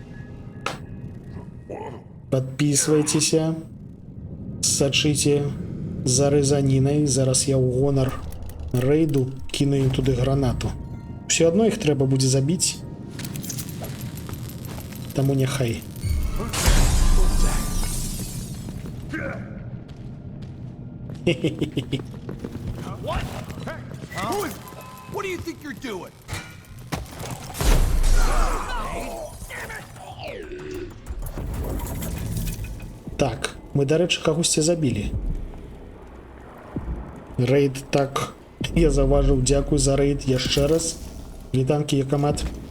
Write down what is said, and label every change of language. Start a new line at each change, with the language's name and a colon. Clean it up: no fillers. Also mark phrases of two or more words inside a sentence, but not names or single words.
Belarusian: Подписывайтеся, сачыце за рэзанінай. Зараз я ў гонар рэйду кіну ім туды гранату. Все адно іх трэба будзе забіць. Таму няхай.
English: What? Hey, what do you think you're doing?
Belarusian: Так, мы, дарэчы, кагосьці забілі. Рэйд, так, я заўважыў, дзякуй за рэйд яшчэ раз. Вітанкі, якамат.